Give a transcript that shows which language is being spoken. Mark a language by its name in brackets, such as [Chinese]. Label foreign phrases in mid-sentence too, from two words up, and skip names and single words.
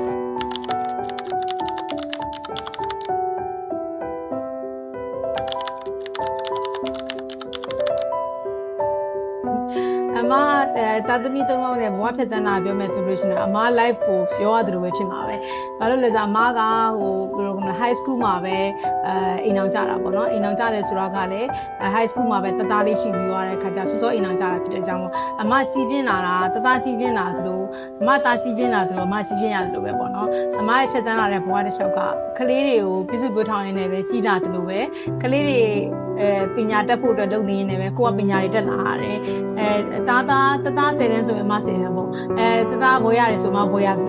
[Burmese] တာသမီ3ယောက်နဲ့ဘဝဖြစ်တန်းတာပြောမယ်ဆိုလို့ရှိရင်အမ live ကိုပြောရတယ်လို့ပဲဖြစ်မှာပဲ။ဘာလို့လဲဆိုတော့အမကဘယ်လိုက [English] high school [Burmese] မှာပဲအိမ်အောင်ကြတာပေါ့နော်။အိမ်အောင်ကြတယ်ဆိုတော့ကလည်း [English] high school [Burmese] မှာပဲတသားလေးရှိပြီးသွားတဲ့ခါကျစောစောအိမ်အောင်ကြတာ ဖြစ်တဲ့အကြောင်းပေါ့။အမကြီးပြင်းလာတာတသားကြီးပြင်းလာသလိုအမသားကြီးပြင်းလာသလိုအမကြီးပြင်းရတယ်လို့ပဲပေါ့နော်။အမရဲ့ဖြစ်တန်းလာတဲ့ဘဝတစ်လျှောက်ကကလေးတွေကိုပြည့်စုံပြောထောင်ရင်းနဲ့ပဲကြီးလာ တယ်လို့ပဲကလေးတွေပညာတက်ဖို့အတွက်လုပ်နေနေပဲကိုကပညာတွေတက်လာရတယ်တသား10တန်းဆိုရင်မ10တန်းပေါ့တသားဘွဲရတယ်ဆိုမှဘွဲရတယ်